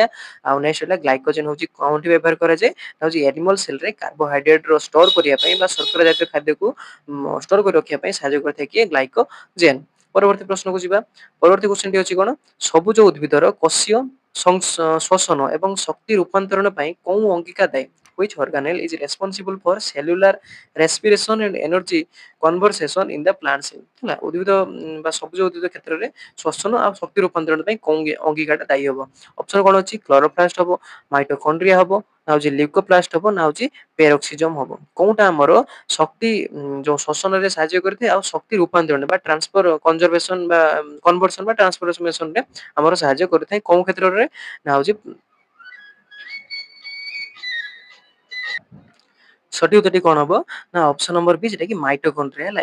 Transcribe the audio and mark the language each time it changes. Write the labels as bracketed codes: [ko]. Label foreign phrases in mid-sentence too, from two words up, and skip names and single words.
[or] ଆଉ ନେକ୍ସଟ ରହିଲା ଗ୍ଲାଇକୋଜେନ ହଉଛି କୋଉଠି ବ୍ୟବହାର କରାଯାଏ, ହଉଛି [en] animal cellରେ [or] କାର୍ବୋହାଇଡ୍ରେଟ ର ଷ୍ଟୋର କରିବା ପାଇଁ ବା ଶର୍କରା ଜାତୀୟ ଖାଦ୍ୟକୁ ଷ୍ଟୋର କରି ରଖିବା ପାଇଁ ସାହାଯ୍ୟ କରିଥାଏ କିଏ ଗ୍ଲାଇକୋଜେନ। ପରବର୍ତ୍ତୀ ପ୍ରଶ୍ନକୁ ଯିବା। ପରବର୍ତ୍ତୀ କ୍ୱେଶ୍ଚନଟି ଅଛି କଣ, ସବୁଜ ଉଦ୍ଭିଦର କୋଷୀୟ ଶ୍ୱସନ ଏବଂ ଶକ୍ତି ରୂପାନ୍ତରଣ ପାଇଁ କୋଉ ଅଙ୍ଗିକା ଦାୟୀ? [en] Which organelle is responsible for cellular respiration and energy conversation in the plant cell? [or] ହେଲା, ଉଦ୍ଭିଦ ବା ସବୁଜ ଉଦ୍ଭିଦ କ୍ଷେତ୍ରରେ ଶ୍ୱସନ ଆଉ ଶକ୍ତି ରୂପାନ୍ତରଣ ପାଇଁ କୋଉ ଅଙ୍ଗିକାଟା ଦାୟୀ ହବ? ଅପସନ କଣ ଅଛି? କ୍ଲୋରୋପ୍ଲାଷ୍ଟ ହବ, ମାଇଟୋକଣ୍ଡ୍ରିଆ ହବ, ନା ହଉଛି ଲ୍ୟୁକୋପ୍ଲାଷ୍ଟ ହବ, ନା ହଉଛି ପେରୋକ୍ସିଜମ ହବ। କୋଉଟା ଆମର ଶକ୍ତି ଯୋଉ ଶୋଷଣରେ ସାହାଯ୍ୟ କରିଥାଏ ଆଉ ଶକ୍ତି ରୂପାନ୍ତରଣ ବା [en] transfer conservation [or] ବା କନଭର୍ସନ ବା ଟ୍ରାନ୍ସଫରମେସନ ରେ ଆମର ସାହାଯ୍ୟ କରିଥାଏ କୋଉ କ୍ଷେତ୍ରରେ ନା ହଉଛି ସଠିକ ଉତ୍ତରଟି କଣ ହବ ନା [en] option number [or] ବି, ଯେଟା କି ମାଇଟୋକଣ୍ଡ୍ରିଆ ହେଲା।